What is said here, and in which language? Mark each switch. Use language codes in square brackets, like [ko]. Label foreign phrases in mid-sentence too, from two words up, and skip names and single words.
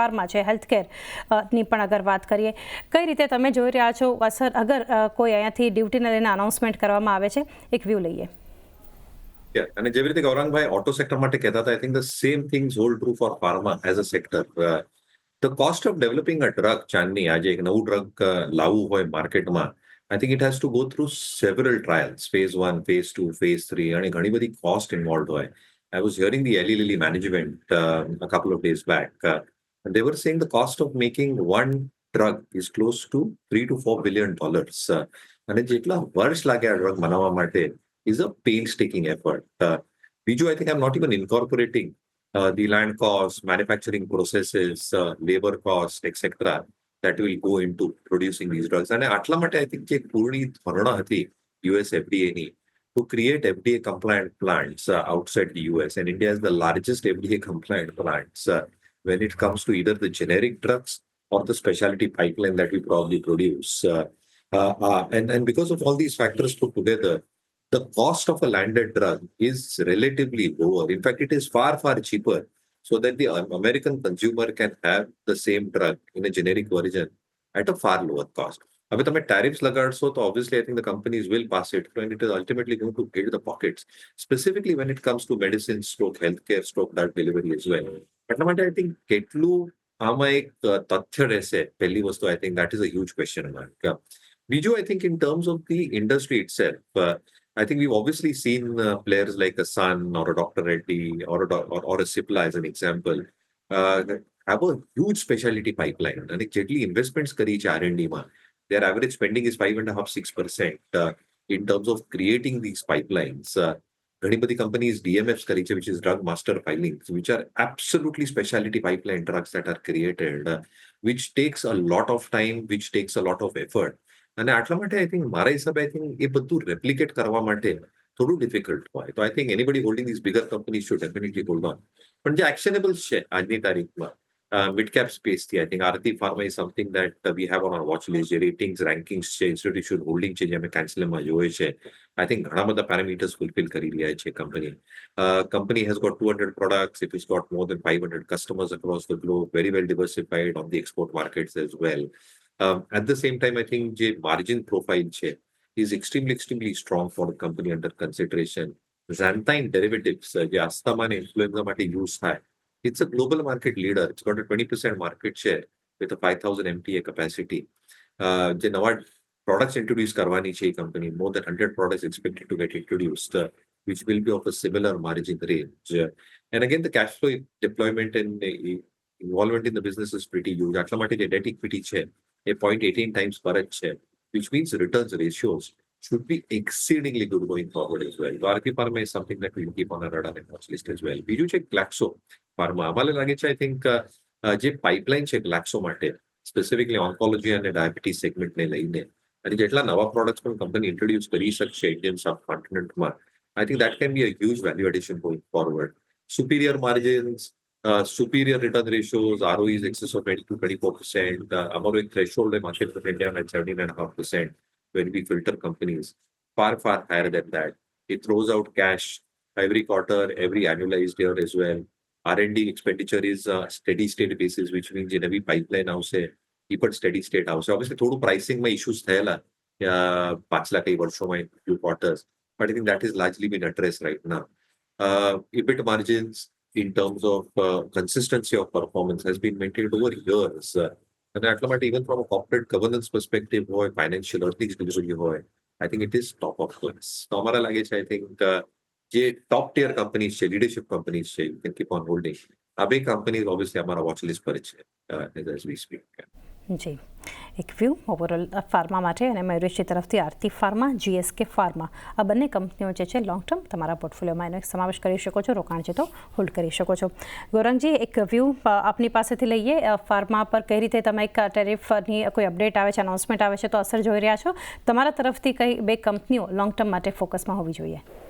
[gu] ફાર્મા છે, હેલ્થકેરની પણ અગર વાત કરીએ, કઈ રીતે તમે જોઈ રહ્યા છો અસર અગર કોઈ અહીંયાથી ડ્યુટીને લઈને અનાઉન્સમેન્ટ કરવામાં આવે છે? એક વ્યૂ લઈએ. અને જેવી રીતે ગૌરાંગભાઈ ઓટો સેક્ટર માટે કહેતા હતા, [en] I think the same things hold true for pharma as a sector. the cost of developing a drug, [gu] ચાંદની, આજે એક નવું ડ્રગ લાવવું હોય માર્કેટમાં, [en] I think it has to go through several trials, phase 1, phase 2, phase 3, and [gu] ઘણી બધી [en] cost involved હોય. I was hearing the Eli Lilly management a couple of days back, and they were saying the cost of making one drug is close to $3 to $4 billion. [gu] અને જેટલા વર્ષ લાગે આ ડ્રગ બનાવવા માટે [en] is a painstaking effort. બીજું, I think I'm not even incorporating the land cost, manufacturing processes, labor cost, etc. that will go into producing these drugs. And [gu] આટલા માટે [en] I think [gu] જે પૂર્ણી ધોરણો હતી [en] US FDA ની to create FDA compliant plants outside the US. And India is the largest FDA compliant plants when it comes to either the generic drugs or the specialty pipeline that we probably produce. And because of all these factors put together, the cost of a landed drug is relatively lower. In fact, it is far, far cheaper so that the American consumer can have the same drug in a generic version at a far lower cost. [gu] હવે તમે [en] tariffs [gu] લગાડશો તો [en] obviously I think the companies will pass it and it is ultimately going to hit the pockets, specifically when it comes to medicine stroke healthcare stroke drug delivery as well. [gu] એટલા માટે [en] I think [gu] કેટલું આમાં એક તથ્ય રહેશે પહેલી વસ્તુ [en] I think that is a huge question mark. બીજું I think in terms of the industry itself, I think we've obviously seen players like a Sun or a Dr. Reddy or a Cipla as an example have a huge specialty pipeline. [gu] And જેટલી investments કરી છે R&D માં, [en] their average spending is 5.5-6% in terms of creating these pipelines. [gu] ઘણી બધી companies DMFs કરી છે, [en] which is drug master filings, which are absolutely specialty pipeline drugs that are created, which takes a lot of time, which takes a lot of effort. [gu] અને આટલા માટે [en] I think [gu] મારા હિસાબે [en] I think [gu] એ બધું replicate કરવા માટે થોડું difficult હોય. [en] તો I think anybody holding these bigger companies should definitely hold on. [gu] પણ જે [en] actionables [gu] છે આજની તારીખમાં [en] mid-cap space થી I think Aarti Pharma is something that we have on our watch list. [gu] જે [en] ratings, rankings [gu] છે, [en] institution holding [gu] છે, જે અમે Cancelamમાં જોયે છે, [en] I think [gu] ઘણા બધા [en] parameters fulfill [gu] કરી રહ્યા છે company. [en] Company has got 200 products. It has got more than 500 customers across the globe, very well diversified on the export markets as well. At the same time, I think the margin profile is extremely strong for the company under consideration. Xanthine derivatives, the asthma and influenza માટે use થાય. It's a global market leader. It's got a 20% market share with a 5,000 MTA capacity. [gu] જે નવા [en] products introduce [gu] કરવાની છે એ [en] company, more than 100 products expected to get introduced, which will be of a similar margin range. And again, the cash flow deployment and involvement in the business is pretty huge. [gu] આટલા માટે જે [en] debt equity છે a 0.18 times per share, which means returns ratios should be exceedingly good going forward as well. So Aarti Pharma is something that we'll keep on our radar and watch list as well. [gu] બીજું છે Glaxo Pharma. અમારે લાગે છે [en] I think [gu] જે pipeline છે Glaxo માટે, [en] specifically oncology અને diabetes segment [gu] ને લઈને, અને જેટલા નવા [en] products પણ company introduce [gu] કરી શકશે [en] Indian subcontinent માં, I think that can be a huge value addition going forward. Superior margins, superior return ratios, ROEs excess of 20-24%. Our threshold market for India at 17.5% when we filter companies, far higher than that. It throws out cash every quarter, every annualized year as well. R&D expenditure is steady state basis, which means in every pipeline house, even steady state house. Obviously, થોડું pricing માં issues [gu] થયેલા પાછલા કઈ વર્ષોમાં [en] in few quarters, but I think that is largely been addressed right now. EBIT margins in terms of consistency of performance has been maintained over years. And [gu] આટલા માટે [en] even from a corporate governance perspective હોય, financial earnings delivery હોય, I think it is top of class. [gu] તો અમારા લાગે છે [en] I think જે top tier companies છે, leadership companies છે, you can keep on holding. [gu] આ બે [en] companies obviously અમારા watch list [gu] પર છે [en] as we speak. [gu] જી, એક વ્યૂ ઓવરઓલ ફાર્મા માટે અને મયુરેશજી તરફથી આરતી ફાર્મા, GSK ફાર્મા, આ બંને કંપનીઓ જે છે [en] long term [gu] તમારા પોર્ટફોલિયોમાં એનો સમાવેશ કરી શકો છો, રોકાણ છે તો હોલ્ડ કરી શકો છો. ગૌરંગજી, એક વ્યૂ આપની પાસેથી લઈએ. ફાર્મા પર કઈ રીતે તમે એક ટેરિફની કોઈ અપડેટ આવે છે, અનાઉન્સમેન્ટ આવે છે તો અસર જોઈ રહ્યા છો, તમારા તરફથી કઈ બે કંપનીઓ [en] long term [gu] માટે ફોકસમાં હોવી જોઈએ?